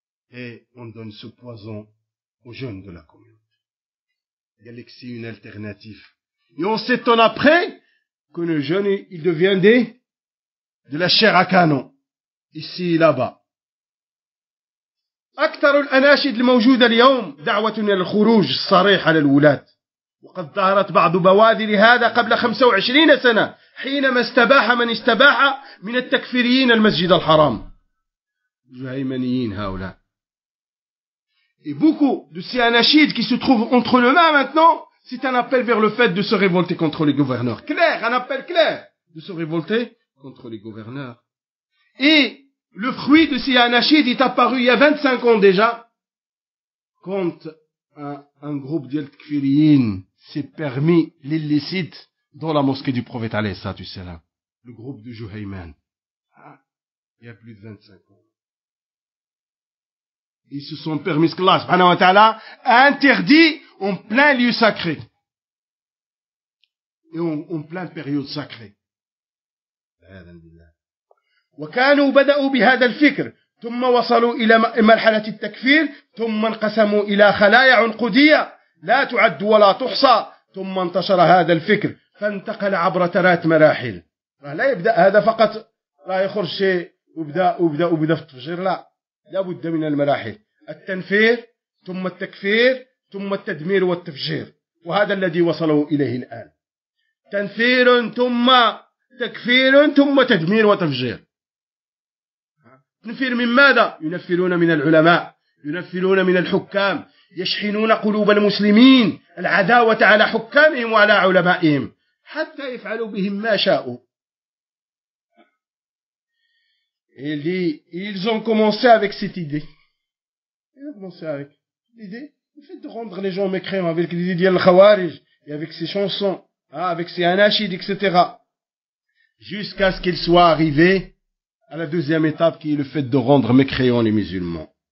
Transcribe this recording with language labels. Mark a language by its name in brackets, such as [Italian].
[French] Et on donne ce poison aux jeunes de la communauté. Galaxie, une alternative. Et on s'étonne après que le jeune, il devient des... de la chair à canon, ici et là-bas. [Arabic] أكثر الأناشيد الموجودة اليوم دعوة للخروج الصريح على الولاة وقد ظهرت بعض بوادر هذا قبل 25 سنة حينما استباح من استباح من التكفيريين المسجد الحرام الجهيمنيين هؤلاء. [French] Et beaucoup de ces anachides qui se trouvent entre les mains maintenant, c'est un appel vers le fait de se révolter contre les gouverneurs. Clair, un appel clair de se révolter contre les gouverneurs. Et le fruit de ces anachides est apparu il y a 25 ans déjà, quand un groupe d'Al-Tkfiriyin s'est permis l'illicite dans la mosquée du prophète alayhi salatu wassalam, le groupe de Juhayman, il y a plus de 25 ans. Ils se sont permis ce que Allah subhanahu wa ta'ala a interdit en plein lieu sacré, et en plein période sacrée. [Arabic] وكانوا بدأوا بهذا الفكر ثم وصلوا إلى مرحلة التكفير ثم انقسموا إلى خلايا عنقودية لا تعد ولا تحصى ثم انتشر هذا الفكر فانتقل عبر ثلاث مراحل. لا يبدأ هذا فقط لا يخرج شيء وبدأ في التفجير. لا لابد من المراحل: التنفير ثم التكفير ثم التدمير والتفجير. وهذا الذي وصلوا إليه الآن: تنفير ثم تكفير ثم تدمير وتفجير. تنفير من ماذا؟ ينفرون من العلماء، ينفرون من الحكام، يشحنون قلوب المسلمين العداوة على حكامهم وعلى علمائهم حتى يفعلوا بهم ما شاءوا. [French] Ils ont commencé avec cette idée. Ils ont commencé avec l'idée, le fait de rendre les gens mécréants avec l'idée de l'Khawarij et avec ses chansons, avec ses anachides, etc. Jusqu'à ce qu'il soit arrivé à la deuxième étape, qui est le fait de rendre mécréants les musulmans.